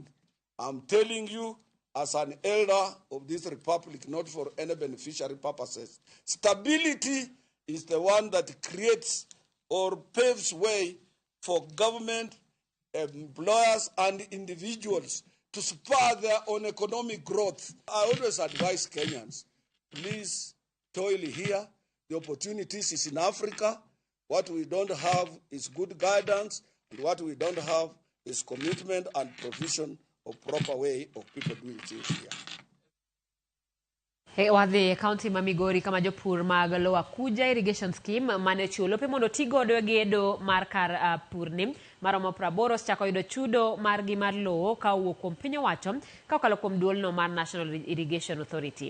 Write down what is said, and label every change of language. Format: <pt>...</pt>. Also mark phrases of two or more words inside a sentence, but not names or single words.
<en>I'm telling you, as an elder of this republic, not for any beneficiary purposes, stability is the one that creates or paves way for government, employers, and individuals to spur their own economic growth. I always advise Kenyans, please toil here. The opportunities is in Africa. What we don't have is good guidance, and what we don't have is commitment and provision of proper way of people doing things here.</en> <luo>Wadhi kaunti ma Migori kama jopur mag loa Kuja irrigation scheme mane chulo pe mondo tigodo gedo mar kar purni maromo 80 chako yudo chudo margi mar lowo ka owuok kuom piny owacho ka okalo kuom duolno mar National Irrigation Authority.</luo>